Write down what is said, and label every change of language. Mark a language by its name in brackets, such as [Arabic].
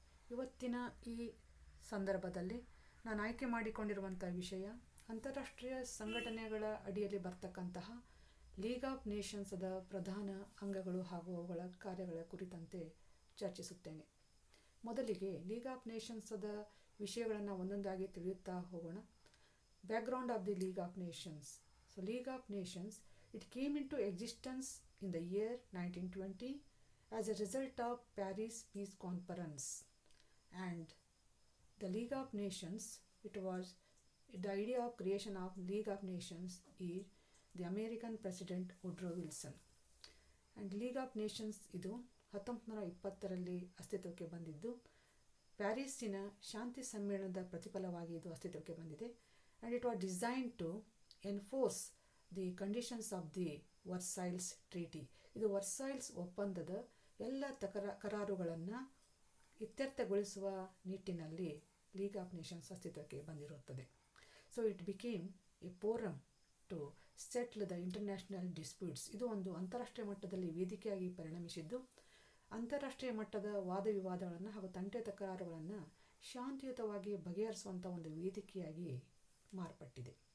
[Kannada] ಇವತ್ತಿನ ಈ ಸಂದರ್ಭದಲ್ಲಿ ನಾನು ಆಯ್ಕೆ ಮಾಡಿಕೊಂಡಿರುವಂಥ ವಿಷಯ ಅಂತಾರಾಷ್ಟ್ರೀಯ ಸಂಘಟನೆಗಳ ಅಡಿಯಲ್ಲಿ ಬರ್ತಕ್ಕಂತಹ ಲೀಗ್ ಆಫ್ ನೇಷನ್ಸದ ಪ್ರಧಾನ ಅಂಗಗಳು ಹಾಗೂ ಅವುಗಳ ಕಾರ್ಯಗಳ ಕುರಿತಂತೆ ಚರ್ಚಿಸುತ್ತೇನೆ. ಮೊದಲಿಗೆ ಲೀಗ್ ಆಫ್ ನೇಷನ್ಸದ ವಿಷಯಗಳನ್ನು ಒಂದೊಂದಾಗಿ ತಿಳಿಯುತ್ತಾ ಹೋಗೋಣ. [English] Background of the League of Nations. So League of Nations, it came into existence in the year 1920 as a result of Paris Peace Conference. And the League of Nations, it was the idea of creation of League of Nations is the American President Woodrow Wilson. [Kannada] And League of Nations ಇದು 1920ರಲ್ಲಿ ಅಸ್ತಿತ್ವಕ್ಕೆ ಬಂದಿದ್ದು, ಪ್ಯಾರಿಸ್ಸಿನ ಶಾಂತಿ ಸಮ್ಮೇಳನದ ಪ್ರತಿಫಲವಾಗಿ ಇದು ಅಸ್ತಿತ್ವಕ್ಕೆ ಬಂದಿದೆ. [English] And it was designed to enforce the conditions of the Versailles Treaty. [Kannada] ಇದು Versailles ಒಪ್ಪಂದದ ಎಲ್ಲ ಕರಾರುಗಳನ್ನು ಇತ್ಯರ್ಥಗೊಳಿಸುವ ನಿಟ್ಟಿನಲ್ಲಿ ಲೀಗ್ ಆಫ್ ನೇಷನ್ಸ್ ಅಸ್ತಿತ್ವಕ್ಕೆ ಬಂದಿರುತ್ತದೆ. [English] So it became a forum to settle the international disputes. [Kannada] ಇದು ಒಂದು ಅಂತಾರಾಷ್ಟ್ರೀಯ ಮಟ್ಟದಲ್ಲಿ ವೇದಿಕೆಯಾಗಿ ಪರಿಣಮಿಸಿದ್ದು, ಅಂತಾರಾಷ್ಟ್ರೀಯ ಮಟ್ಟದ ವಾದ ವಿವಾದಗಳನ್ನು ಹಾಗೂ ತಂಟೆ ತಕರಾರುಗಳನ್ನು ಶಾಂತಿಯುತವಾಗಿ ಬಗೆಹರಿಸುವಂಥ ಒಂದು ವೇದಿಕೆಯಾಗಿ ಮಾರ್ಪಟ್ಟಿದೆ.